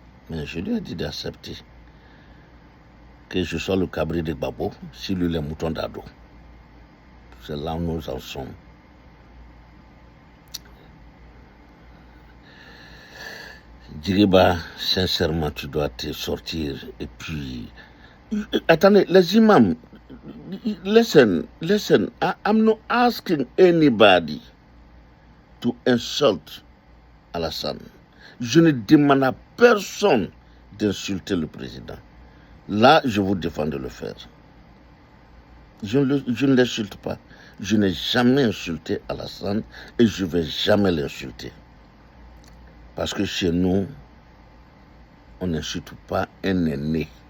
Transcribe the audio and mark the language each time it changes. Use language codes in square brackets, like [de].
[fr] Mais je lui ai dit d'accepter que je sois le cabri de Gbagbo, si lui les moutons d'ado. C'est là où nous en sommes. Djiba, sincèrement, tu dois te sortir. Et puis, attendez, les imams, [en] Listen, I'm not asking anybody to insult Alassane. [fr] Je ne demande à personne d'insulter le président. Là, je vous défends de le faire. Je ne l'insulte pas. Je n'ai jamais insulté Alassane et je ne vais jamais l'insulter. Parce que chez nous, on n'insulte pas un aîné.